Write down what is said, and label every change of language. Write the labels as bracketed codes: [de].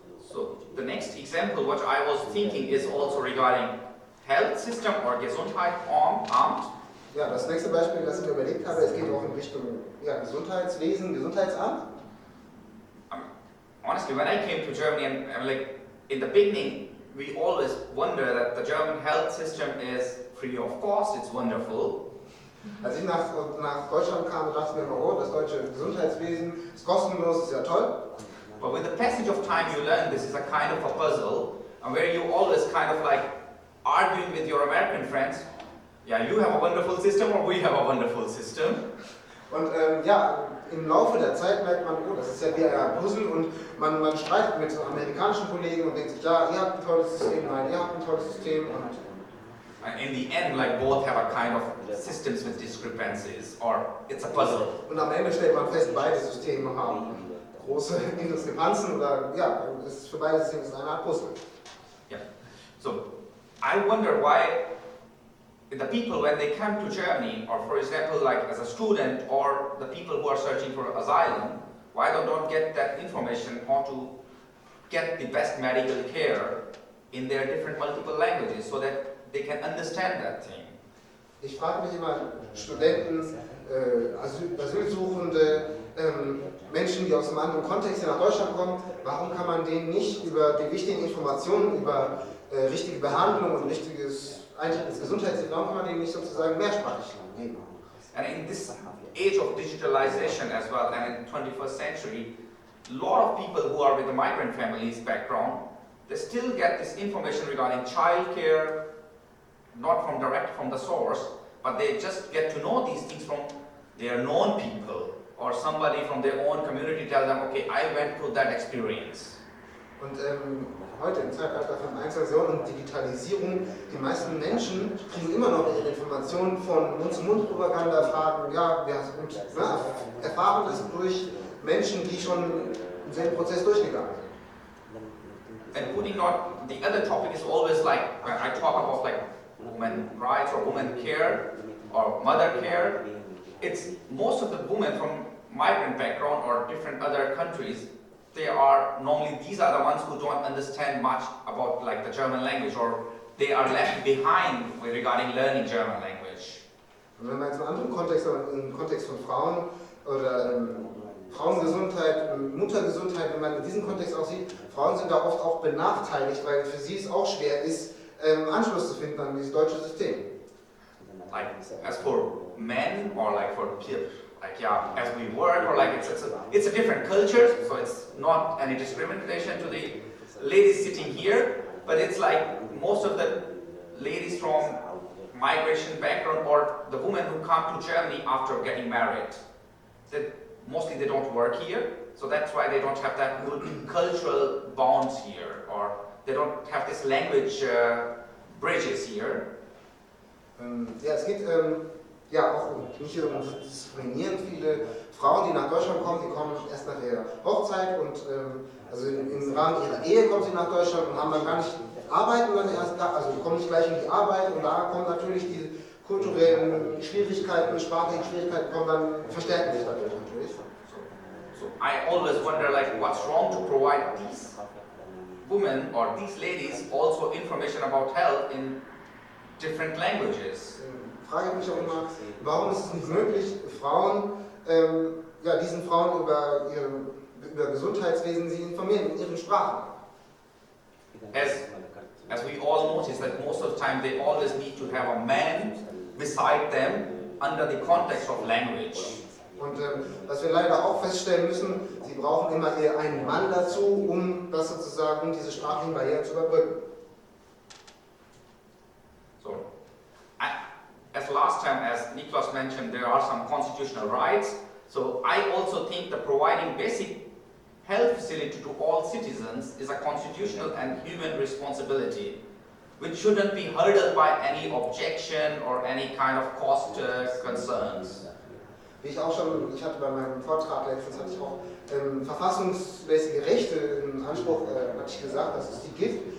[en] So the next example what I was thinking is also regarding health system or Gesundheitsamt. [de] Ja, das nächste Beispiel, das ich mir überlegt habe, es geht auch in Richtung Gesundheitswesen, Gesundheitsamt. [en] Honestly, when I came to Germany, and like in the beginning, we always wonder that the German health system is free of cost. It's wonderful. [de] Als ich nach Deutschland kam, dachte ich mir immer, das deutsche Gesundheitswesen ist kostenlos, ist ja toll. [en] But with the passage of time, you learn this is a kind of a puzzle, and where you always kind of like arguing with your American friends. Yeah, you have a wonderful system, or we have a wonderful system. [de] Und im Laufe der Zeit merkt man, das ist ja wie ein Puzzle und man streitet mit amerikanischen Kollegen und denkt sich, ja, ihr habt ein tolles System, nein, ihr habt ein tolles System. [en] And in the end, like both have a kind of systems with discrepancies, or it's a puzzle. [de] Und am Ende stellt man fest, beide Systeme haben große Diskrepanzen oder ja, es ist für beide Systeme eine Art Puzzle. [en] Yeah. So I wonder why the people, when they come to Germany, or for example, like as a student, or the people who are searching for asylum, why they don't get that information how to get the best medical care in their different multiple languages so that they can understand that thing. [de] Ich frage mich immer, Studenten, Asylsuchende, Menschen, die aus einem anderen Kontext hier nach Deutschland kommen, warum kann man denen nicht über die wichtigen Informationen, über richtige Behandlung und richtiges Eintritt ins Gesundheitssystem, warum kann man denen nicht sozusagen mehrsprachig geben? [en] And in this age of digitalization as well, and in 21st century, a lot of people who are with the migrant families background, they still get this information regarding childcare, not from direct from the source, but they just get to know these things from their known people, or somebody from their own community tell them, okay, I went through that experience. [de] Und heute im Zeitalter von Einzelversion und Digitalisierung, die meisten Menschen kriegen immer noch ihre Informationen von Mund-zu-Mund-Propaganda, Fragen, ja, erfahren das durch Menschen, die schon denselben Prozess durchgegangen sind. [en] And putting not, the other topic is always like, when I talk about like women rights or women care or mother care, it's most of the women from migrant background or different other countries, they are normally, these are the ones who don't understand much about like the German language, or they are left behind regarding learning German language. [de] Und wenn man jetzt einen anderen Kontext, im Kontext von Frauen oder Frauengesundheit, Muttergesundheit, wenn man in diesem Kontext auch sieht, Frauen sind da oft auch benachteiligt, weil für sie es auch schwer ist, Anschluss zu finden an dieses deutsche System. [en] Like as for men or like for people, like yeah, as we work or like it's a different culture, so it's not any discrimination to the ladies sitting here, but it's like most of the ladies from migration background or the women who come to Germany after getting married, that mostly they don't work here, so that's why they don't have that good cultural bonds here, or they don't have this language bridges here. [de] Ja, es geht ja auch nicht nur um Diskriminieren. Viele Frauen, die nach Deutschland kommen, die kommen erst nach ihrer Hochzeit und also im Rahmen ihrer Ehe kommen sie nach Deutschland und haben dann gar nicht arbeiten, dann erst da, also die kommen nicht gleich in die Arbeit und da kommen natürlich die kulturellen Schwierigkeiten, sprachlichen Schwierigkeiten kommen dann, verstärken sich dadurch natürlich. [en] So I always wonder like what's wrong to provide these women or these ladies also information about health in different languages. [de] Frage mich auch immer, warum ist es nicht möglich, Frauen, ja, diesen Frauen über Gesundheitswesen sie informieren in ihren Sprachen? [en] As we all notice that most of the time they always need to have a man beside them under the context of language. [de] Und was wir leider auch feststellen müssen, sie brauchen immer eher einen Mann dazu, um das sozusagen, diese sprachlichen Barrieren zu überbrücken. [en] So, as last time, as Niklas mentioned, there are some constitutional rights. So I also think that providing basic health facility to all citizens is a constitutional and human responsibility, which shouldn't be hurdled by any objection or any kind of cost concerns. [de] Wie ich auch schon, ich hatte bei meinem Vortrag letztens, hatte ich auch verfassungsmäßige Rechte in Anspruch, hatte ich gesagt, dass es die gibt.